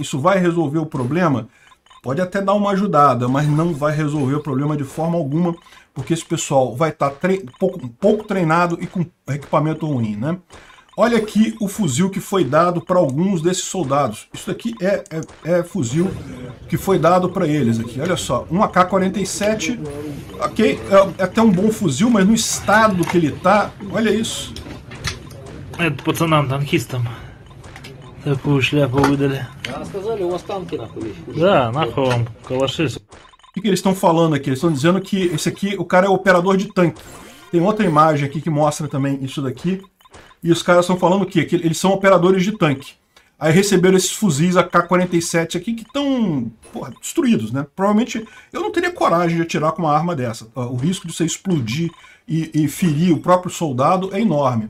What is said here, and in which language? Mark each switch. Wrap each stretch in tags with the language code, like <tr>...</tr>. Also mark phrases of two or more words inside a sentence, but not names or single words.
<pt>Isso vai resolver o problema? Pode até dar uma ajudada, mas não vai resolver o problema de forma alguma, porque esse pessoal vai estar pouco treinado e com equipamento ruim, né? Olha aqui o fuzil que foi dado para alguns desses soldados. Isso aqui é fuzil que foi dado para eles aqui. Olha só, um AK-47, ok, é até um bom fuzil, mas no estado que ele tá, olha isso.</pt> <ru>Это пацанам-танкистам. Такую шляпу выдали. Сказали, у вас танки нахуй. Да, нахуй вам калаши.</ru> <pt>O que eles estão falando aqui? Eles estão dizendo que esse aqui, o cara é operador de tanque. Tem outra imagem aqui que mostra também isso daqui. E os caras estão falando o quê? Que eles são operadores de tanque. Aí receberam esses fuzis AK-47 aqui que estão destruídos, né? Provavelmente eu não teria coragem de atirar com uma arma dessa. O risco de você explodir e ferir o próprio soldado é enorme.</pt>